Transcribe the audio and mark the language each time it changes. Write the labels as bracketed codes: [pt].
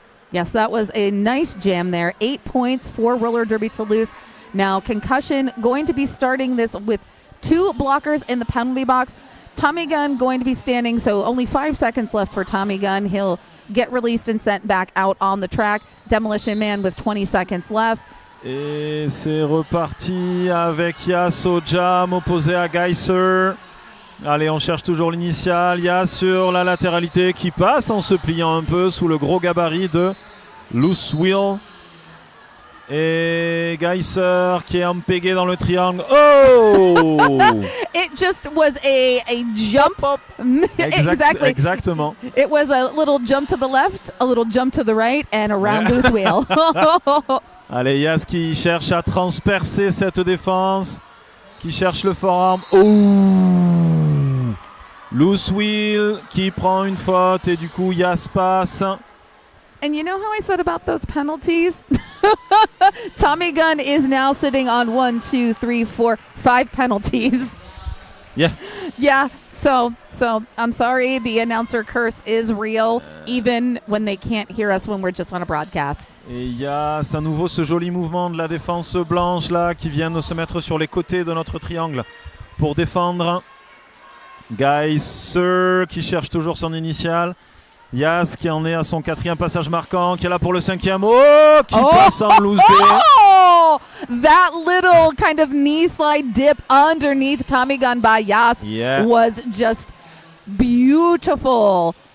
[en] Yes, that was a nice jam there. 8 points for Roller Derby Toulouse. Now, Concussion going to be starting this with 2 blockers in the penalty box. Tommy Gunn going to be standing, so only 5 seconds left for Tommy Gunn. He'll get released and sent back out on the track. Demolition Man with 20 seconds left. [fr] Et c'est reparti avec Yas au jam opposé à Geiser. Allez, on cherche toujours l'initial. Yas sur la latéralité qui passe en se pliant un peu sous le gros gabarit de Loose Wheel. Et Geiser qui est empégué dans le triangle. Oh! [en] It just was a jump. Exactly. [fr] Exactement. [en] It was a little jump to the left, a little jump to the right, and around Loose Wheel. [fr] Allez, Yas qui cherche à transpercer cette défense, qui cherche le forearm. Oh! Loose Wheel qui prend une faute et du coup Yas passe. [en] And you know how I said about those penalties? Tommy Gunn is now sitting on 1, 2, 3, 4, 5 penalties. Yeah. Yeah. So I'm sorry, the announcer curse is real, even when they can't hear us when we're just on a broadcast. [fr] Et il y a à nouveau ce joli mouvement de la défense blanche là qui vient de se mettre sur les côtés de notre triangle pour défendre. Geiser qui cherche toujours son initial. Yas qui en est à son 4e passage marquant, qui est là pour le 5e. Oh, qui passe en loose day. [en] Oh, that little kind of knee slide dip underneath Tommy Gunn by Yas was just beautiful.